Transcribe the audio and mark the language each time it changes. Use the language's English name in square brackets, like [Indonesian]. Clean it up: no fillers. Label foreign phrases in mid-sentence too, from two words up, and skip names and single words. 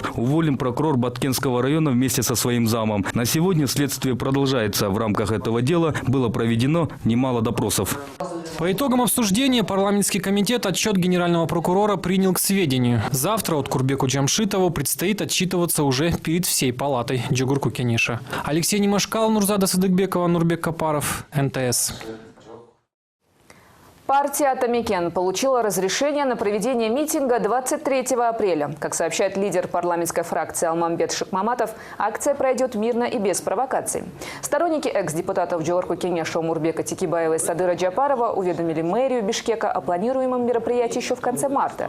[Russian] Уволен прокурор Баткенского района вместе со своим замом. На сегодня следствие продолжается. В рамках этого дела было проведено немало допросов. По итогам обсуждения парламентский комитет отчет генерального прокурора принял к сведению. Завтра Откурбеку Джамшитову предстоит отчитываться уже перед всей палатой Джугурку-Кенеша. Алексей Немашкал, Нурзада Садыкбекова, Нурбек Капаров, НТС. Партия «Атамекен» получила разрешение на проведение митинга 23 апреля. Как сообщает лидер парламентской фракции Алмамбет Шикмаматов, акция пройдет мирно и без провокаций. Сторонники экс-депутатов Джорку Кенеша Умурбека Тикибаева и Садыра Джапарова уведомили мэрию Бишкека о планируемом мероприятии еще в конце марта.